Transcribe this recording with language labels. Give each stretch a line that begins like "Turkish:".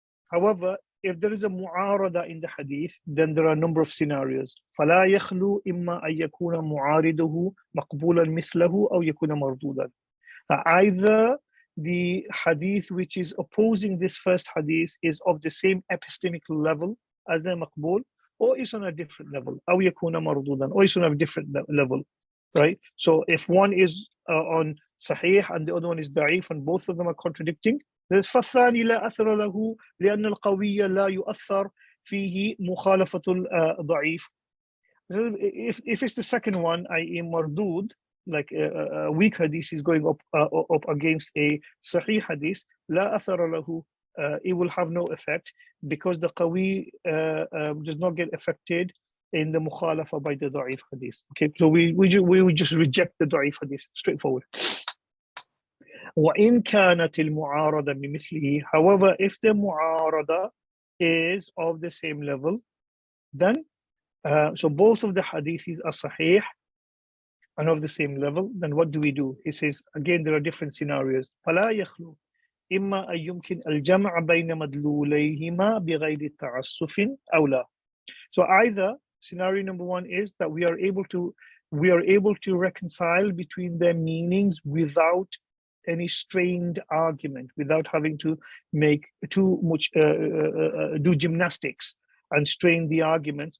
English: However, if there is a mu'arada in the hadith, then there are a number of scenarios.
Arabic: فلا يخلو إما أن يكون معارضه مقبولا مثله أو يكون مردودا.
English: Either the hadith which is opposing this first hadith is of the same epistemic level as the maqbul, or is on a different level,
Arabic: أو يكون مردودا,
English: or is on a different level, right? So if one is on sahih and the other one is da'if and both of them are contradicting, there's
Arabic: فالثاني لا أثر له لأن القوي لا يؤثر فيه مخالفة الضعيف.
English: If it's the second one, i.e. mardud, like a weak hadith is going up against a sahih hadith,
Arabic: لا أثر له,
English: it will have no effect because the qawi does not get affected in the mukhalafa by the da'if hadith. Okay, so we would just reject the da'if hadith, straightforward.
Arabic: وإن كانت المعارضة بمثله.
English: However, if the mu'arada is of the same level, then so both of the hadiths are sahih and of the same level, then what do we do? He says, again, there are different scenarios.
Arabic: فلا يخلو إما أن يمكن الجمع بين مدلوليهما بغير تعسف أو لا.
English: So either scenario number one is that we are able to reconcile between their meanings without any strained argument, without having to make too much do gymnastics and strain the arguments.